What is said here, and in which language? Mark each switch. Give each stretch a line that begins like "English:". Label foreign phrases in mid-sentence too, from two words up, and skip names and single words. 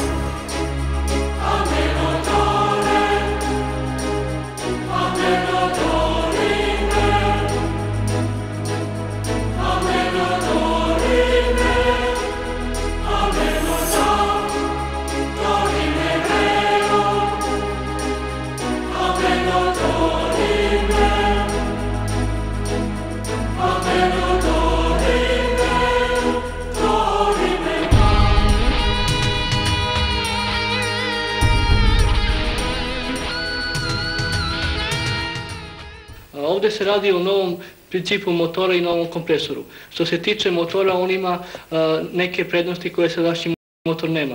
Croatian: ameno dore, ameno dorime, ameno dorime, ameno dorime vero, ameno dorime, ameno dorime, dorime. Ovdje se radi o novom principu motora i novom kompresoru. Što se tiče motora, on ima neke prednosti koje sadašnji motor nema.